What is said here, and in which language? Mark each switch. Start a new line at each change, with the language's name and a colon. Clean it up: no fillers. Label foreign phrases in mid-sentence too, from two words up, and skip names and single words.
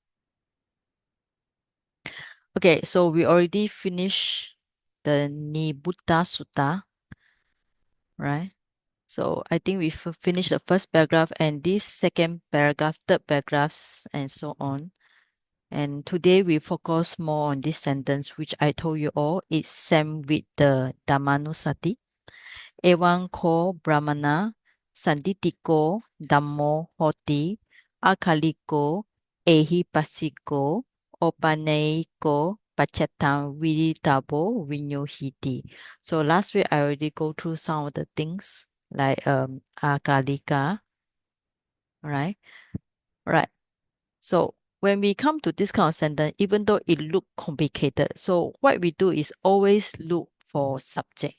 English: Okay, so we already finished the Nibbutta Sutta, right? So I think we finished the first paragraph and this second paragraph, third paragraphs, and so on. And today we focus more on this sentence, which I told you all is same with the Dhammanusati.
Pali: Ewan ko Brahmana Sanditiko Dhammo Hoti Akaliko Ehipasiko Opaneiko Pachatam Viditabo Vinyohiti.
English: So last week I already go through some of the things like Akalika, right? Right. So when we come to this kind of sentence, even though it look complicated, so what we do is always look for subject.